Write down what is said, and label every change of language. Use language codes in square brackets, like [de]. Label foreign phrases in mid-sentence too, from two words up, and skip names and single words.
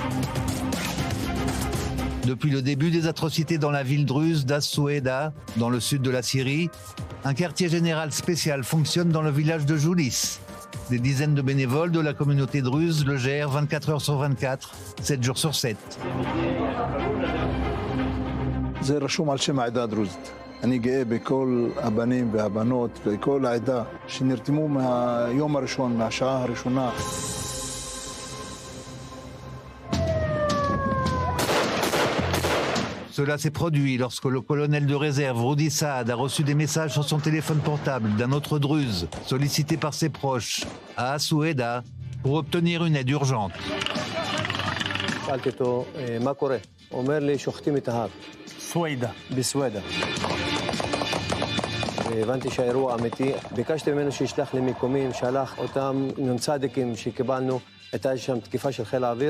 [fr] Depuis le début des atrocités dans la ville druze d'As-Soueda, dans le sud de la Syrie, un quartier général spécial fonctionne dans le village de Joulis. Des dizaines de bénévoles de la communauté druze le gèrent 24 heures sur 24, 7 jours sur 7. [he] אני גאה בכל הבנים והבנות וכל העדה שנרתמו מהיום הראשון, מהשעה הראשונה. [fr] Cela s'est produit lorsque le colonel de réserve Rudi Saad a reçu des messages sur son téléphone portable d'un autre druze sollicité par ses proches à As-Soueda pour obtenir une aide urgente. [he] שאלתי אותו, מה קורה? הוא אומר לי, שוחטים את ההר. סווידה. בסווידה. הבנתי שהאירוע אמיתי. ביקשתי ממנו שישלח לי מיקומים, שלח אותם נ"צ שקיבלנו. הייתה שם תקיפה של חיל האוויר.